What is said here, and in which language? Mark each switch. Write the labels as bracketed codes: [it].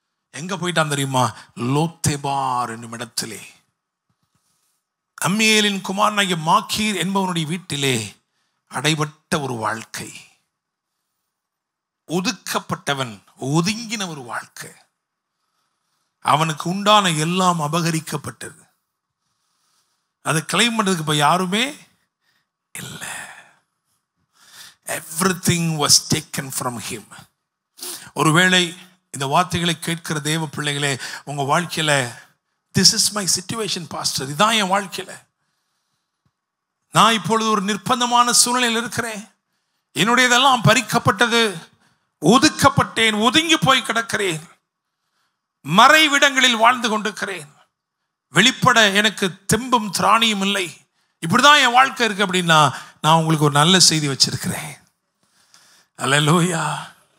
[ta] எங்க போயிட்டான் தெரியுமா? லோத்தேபார் என்னும் இடத்திலே அம்மியேலின் குமாரனாகிய மாக்கீர் என்பவனுடைய வீட்டிலே அடைபட்ட ஒரு வாழ்க்கை. ஒதுக்கப்பட்டவன், ஒதுங்கின ஒரு வாழ்க்கை. அவனுக்கு உண்டான எல்லாம் அபகரிக்கப்பட்டது. அதை கிளைம் பண்றதுக்கு இப்ப யாருமே இல்லை. [en] Everything was taken from him. [ta] ஒருவேளை இந்த வார்த்தைகளை கேட்கிற தேவ பிள்ளைகளே, உங்க வாழ்க்கையில [en] this is my situation pastor, [ta] இதான் என் வாழ்க்கையில, நான் இப்பொழுது ஒரு நிர்பந்தமான சூழ்நிலையில் இருக்கிறேன், என்னுடையதெல்லாம் பறிக்கப்பட்டது, ஒதுக்கப்பட்டேன், ஒதுங்கி போய் கிடக்கிறேன், மறைவிடங்களில் வாழ்ந்து கொண்டிருக்கிறேன், வெளிப்பட எனக்கு தெம்பும் திராணியும் இல்லை, இப்படிதான் என் வாழ்க்கை இருக்கு அப்படின்னா, நான் உங்களுக்கு ஒரு நல்ல செய்தி வச்சிருக்கிறேன். அல்லேலூயா.